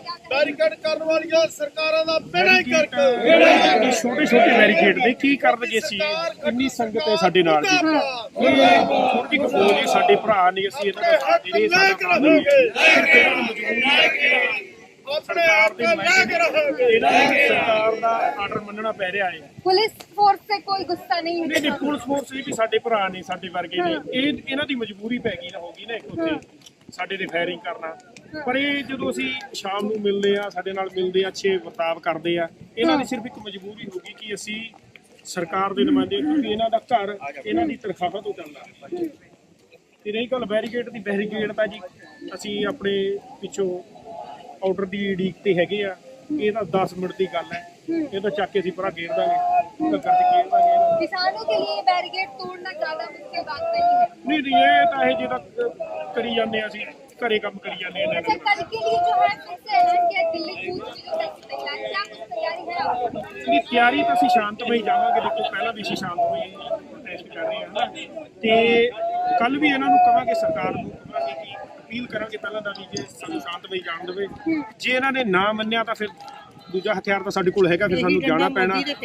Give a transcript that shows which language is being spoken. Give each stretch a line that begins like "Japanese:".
Hindi: Barricade करने वाली सरकारों का बेड़ा ही करके
Punjabi: छोटे छोटे
Hindi: बैरिकेड
Punjabi: ਦੇ ਕੀ ਕਰਨਗੇ ਸੀ? ਇੰਨੀ ਸੰਗਤ ਹੈ ਸਾਡੇ ਨਾਲ ਜੀ, ਛੋਟੀ ਜਿਹੀ ਫੌਜ ਹੈ, ਸਾਡੇ ਭਰਾ ਨੇ, ਅਸੀਂ ਇਹਨਾਂ ਦਾ ਸਾਥ ਦੇ ਰਹੇ, ਸਾਡਾ ਮਜਬੂਰੀ ਹੈ ਕਿ सरकार ਦਾ ਆਰਡਰ ਮੰਨਣਾ ਪੈ ਰਿਹਾ ਹੈ।
Hindi: पुलिस फोर्स से कोई गुस्सा नहीं है।
Punjabi: ਨਹੀਂ ਪੁਲਿਸ ਫੋਰਸ ਵੀ ਸਾਡੇ ਭਰਾ ਨੇ, ਸਾਡੇ ਵਰਗੇ ਨੇ, ਇਹਨਾਂ ਦੀ ਮਜਬੂਰੀ ਪੈ ਗਈ ਨਾ, ਹੋ ਗਈ ਨਾ ਇੱਕ ਉੱਥੇ ਸਾਡੇ ਤੇ ਫਾਇਰਿੰਗ ਕਰਨਾ। ਪਰ ਇਹ ਜਦੋਂ ਅਸੀਂ ਸ਼ਾਮ ਨੂੰ ਮਿਲਦੇ ਆ, ਸਾਡੇ ਨਾਲ ਮਿਲਦੇ ਆ, ਅੱਛੇ ਵਰਤਾਵ ਕਰਦੇ ਆ, ਇਹਨਾਂ ਦੀ ਸਿਰਫ ਇੱਕ ਮਜਬੂਰੀ ਹੋ ਗਈ ਕਿ ਅਸੀਂ ਸਰਕਾਰ ਦੇ ਨੁਮਾਇੰਦੇ, ਕਿਉਂਕਿ ਇਹਨਾਂ ਦਾ ਘਰ ਇਹਨਾਂ ਦੀ ਤਨਖਾਹ ਤੋਂ ਚੱਲਦਾ। ਤੇ ਰਹੀ ਗੱਲ ਬੈਰੀਕੇਡ ਦੀ, ਬੈਰੀਕੇਡ ਤਾਂ ਜੀ ਅਸੀਂ ਆਪਣੇ ਪਿੱਛੋਂ ਆਰਡਰ ਦੀ ਉਡੀਕ ਤੇ ਹੈਗੇ ਆ। ਇਹ ਤਾਂ 10 ਮਿੰਟ ਦੀ ਗੱਲ ਹੈ, ਇਹ ਤਾਂ ਚੱਕ ਕੇ ਅਸੀਂ ਪਰਾਂ ਗੇਰ ਦਾਂਗੇ, ਘੱਗਰ ਤੇ ਗੇਰ ਦਾਂਗੇ।
Hindi: किसानों के लिए बैरिकेड तोड़ना ज्यादा मुश्किल बात नहीं है।
Punjabi: नहीं ये तो है जो करी जाने ਅਸੀਂ ਘਰੇ ਕੰਮ ਕਰੀ ਜਾਂਦੇ ਆ।
Hindi: अच्छा, कल के लिए जो है फिर से ऐलान किया दिल्ली कूच की जो तैयारी, क्या कुछ तैयारी है आपकी?
Punjabi: ਇਹਦੀ ਤਿਆਰੀ ਤਾਂ ਅਸੀਂ ਸ਼ਾਂਤਮਈ ਜਾਵਾਂਗੇ। ਦੇਖੋ ਪਹਿਲਾਂ ਵੀ ਅਸੀਂ ਸ਼ਾਂਤਮਈ ਪ੍ਰੋਟੈਸਟ ਕਰ ਰਹੇ ਹਾਂ ਤੇ ਕੱਲ ਵੀ ਇਹਨਾਂ ਨੂੰ ਕਵਾਂਗੇ, ਸਰਕਾਰ ਨੂੰ ਕਵਾਂਗੇ ਕਿ ਅਪੀਲ ਕਰਾਂਗੇ ਪਹਿਲਾਂ ਦਾ ਵੀ ਜੇ ਸਾਨੂੰ ਸ਼ਾਂਤਮਈ ਜਾਣ ਦੇਵੇ। ਜੇ ਇਹਨਾਂ ਨੇ ਨਾ ਮੰਨਿਆ ਤਾਂ ਫਿਰ ਦੂਜਾ ਹਥਿਆਰ ਤਾਂ ਸਾਡੇ ਕੋਲ ਹੈਗਾ, ਫਿਰ ਸਾਨੂੰ ਜਾਣਾ ਪੈਣਾ।